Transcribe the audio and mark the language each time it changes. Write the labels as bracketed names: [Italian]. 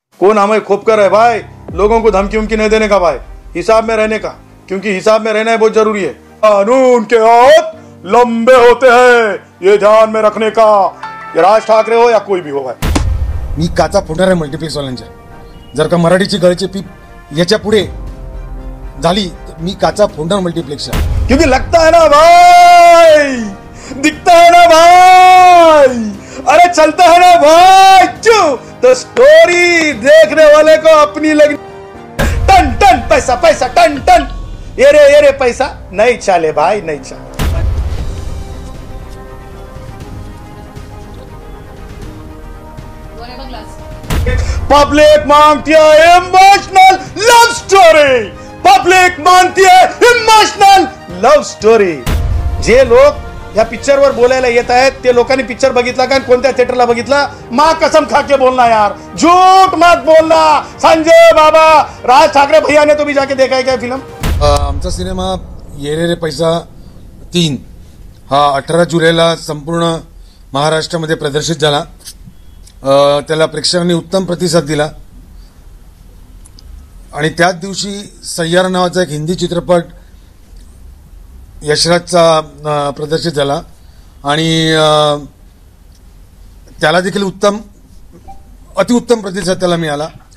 [Hindi] कौन हमें खोपकर है भाई, लोगों को धमकी उमकी नहीं देने का भाई, हिसाब में रहने का, क्योंकि हिसाब में रहना है बहुत जरूरी है। कानून के हाथ लंबे होते हैं, ये ध्यान में रखने का। ये राज ठाकरे हो या कोई भी हो भाई, [Marathi] मी काचा फोडणार आहे मल्टिप्लेक्स वाल्यांच्या। जर का मराठीची गळची पीप याच्या पुढे झाली तर मी काचा फोडणार मल्टिप्लेक्सच्या, [Hindi] क्योंकि लगता है ना भाई, दिखता है ना भाई, अरे चलता है ना भाई, क्यों तो स्टोरी देखने वाले को अपनी लगी। टन टन पैसा पैसा टन टन, ये रे पैसा नहीं चले भाई, नहीं चले। पब्लिक मांगती है इमोशनल लव स्टोरी, पब्लिक मांगती है इमोशनल लव स्टोरी। [Marathi] जे लोक या पिक्चर वर बोलायला येत आहेत ते लोकांनी पिक्चर बघितला का, कोणत्या थिएटरला बघितला? [Hindi] मां कसम खा के बोलना यार, झूठ मत बोलना। संजय बाबा, राज ठाकरे भैया ने तो भी जाके देखा है क्या फिल्म? [Marathi] आमचा सिनेमा ये रे पैसा 3 हा 18 जुलैला संपूर्ण महाराष्ट्रामध्ये प्रदर्शित झाला। त्याला प्रेक्षकांनी उत्तम प्रतिसाद दिला आणि त्याच दिवशी सय्यारा नावाचा एक हिंदी चित्रपट यशराजचा प्रदर्शित झाला आणि त्याला देखील अतिउत्तम प्रतिसाद त्याला मिळाला।